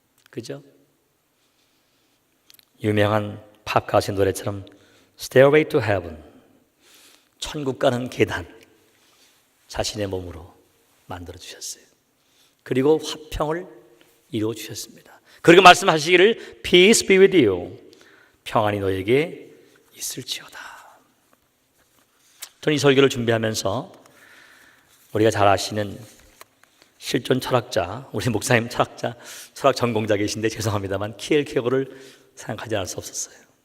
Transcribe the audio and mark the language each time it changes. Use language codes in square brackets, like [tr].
[ko] 그죠? 유명한 팝 가수의 노래처럼 Stairway to Heaven. 천국 가는 계단. 자신의 몸으로 만들어 주셨어요. 그리고 화평을 이루어 주셨습니다. 그리고 말씀하시기를 [en] Peace be with you. [ko] 평안이 너에게 있을지어다. 저는 이 설교를 준비하면서 우리가 잘 아시는 실존 철학자, 우리 목사님 철학 전공자 계신데 죄송합니다만 키엘케고르를 생각하지 않을 수 없었어요.